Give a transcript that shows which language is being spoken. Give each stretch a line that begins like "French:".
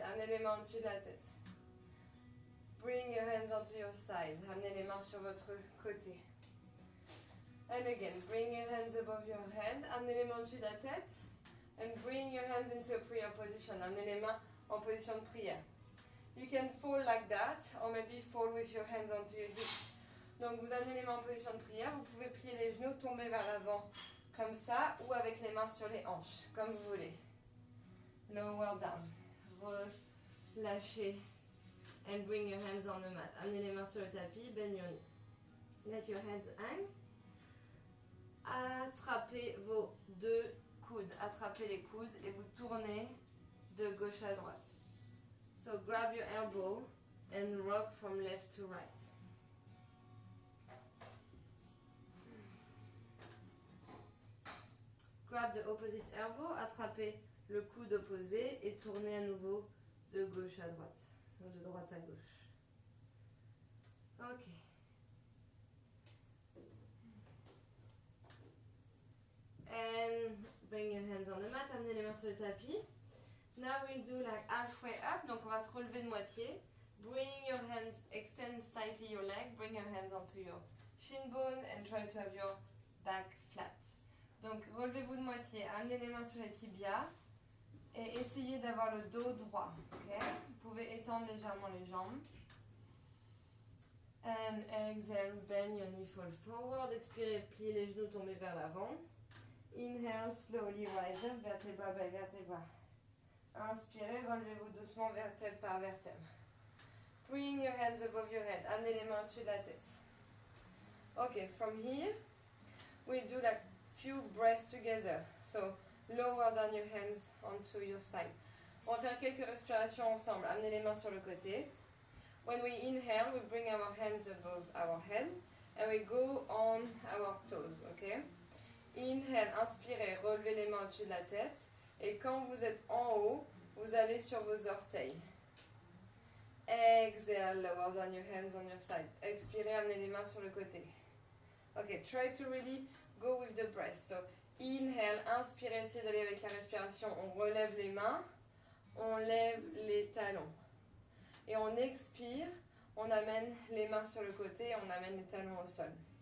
French: Amenez les mains au-dessus de la tête.
English: Bring your hands onto your side.
French: Amenez les mains sur votre côté.
English: And again, bring your hands above your head.
French: Amenez les mains au-dessus de la tête.
English: And bring your hands into a prayer position.
French: Amenez les mains en position de prière.
English: You can fall like that, or maybe fall with your hands onto your hips.
French: Donc vous amenez les mains en position de prière. Vous pouvez plier les genoux, tomber vers l'avant, comme ça, ou avec les mains sur les hanches, comme vous voulez.
English: Lower down.
French: Relâchez.
English: And bring your hands on the mat.
French: Amenez les mains sur le tapis,
English: bend your knee. Let your hands hang.
French: Attrapez vos deux coudes. Attrapez les coudes et vous tournez de gauche à droite.
English: So grab your elbow and rock from left to right. Grab the opposite elbow.
French: Attrapez le coude opposé et tournez à nouveau de gauche à droite. Ou de droite à gauche. Ok.
English: And bring your hands on the mat,
French: amenez les mains sur le tapis.
English: Now we do like halfway up,
French: donc on va se relever de moitié.
English: Bring your hands, extend slightly your leg, bring your hands onto your shin bone and try to have your back flat.
French: Donc relevez-vous de moitié, amenez les mains sur les tibias et essayez d'avoir le dos droit. Okay? Vous pouvez étendre légèrement les jambes.
English: And exhale, bend your knee, fall forward.
French: Expirez, pliez les genoux, tombez vers l'avant.
English: Inhale, slowly rise up, vertebra by vertebra.
French: Inspirez, relevez-vous doucement, vertèbre par vertèbre.
English: Bring your hands above your head.
French: Amenez les mains au-dessus de la tête.
English: Okay, from here, we do like few breaths together. So, lower down your hands onto your side.
French: On va faire quelques respirations ensemble. Amenez les mains sur le côté.
English: When we inhale, we bring our hands above our head and we go on our toes, okay? Inhale,
French: inspirez, relevez les mains au-dessus de la tête. Et quand vous êtes en haut, vous allez sur vos orteils.
English: Exhale, lower down your hands on your side.
French: Expirez, amenez les mains sur le côté.
English: Okay, try to really go with the breath. So, inhale,
French: inspirez, essayez d'aller avec la respiration. On relève les mains, on lève les talons. Et on expire, on amène les mains sur le côté, on amène les talons au sol.